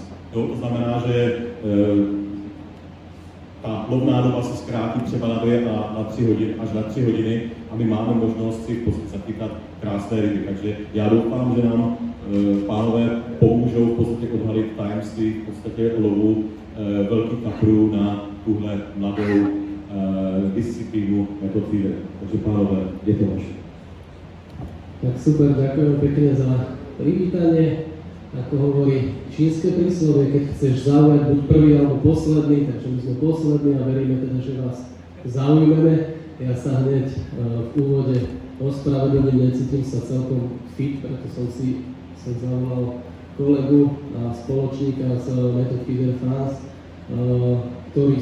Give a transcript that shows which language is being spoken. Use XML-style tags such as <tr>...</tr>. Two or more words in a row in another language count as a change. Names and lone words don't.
<cs>Jo, to znamená, že ta lovná doba se zkrátí třeba na 2 a na 3 hodiny, až na 3 hodiny a my máme možnost si v podstatě zatýkat krásné ryby. Takže já doufám, že nám pánové pomůžou v podstatě odhalit tajemství v podstatě lovu velkých kaprů na tuhle mladou disciplínu</cs> <en>method feeder.</en> <cs>Takže pánové, je to vaše.</cs> <sk>Tak super, ďakujem pekne za privítanie. Ako hovorí čínske príslovie, keď chceš zaujať buď prvý alebo posledný, takže my sme poslední a veríme teda, že vás zaujmeme. Ja sa hneď v úvode ospravedlňujem, necítim sa celkom fit, preto som zavolal kolegu a spoločníka z Method Feeder France, ktorý</sk>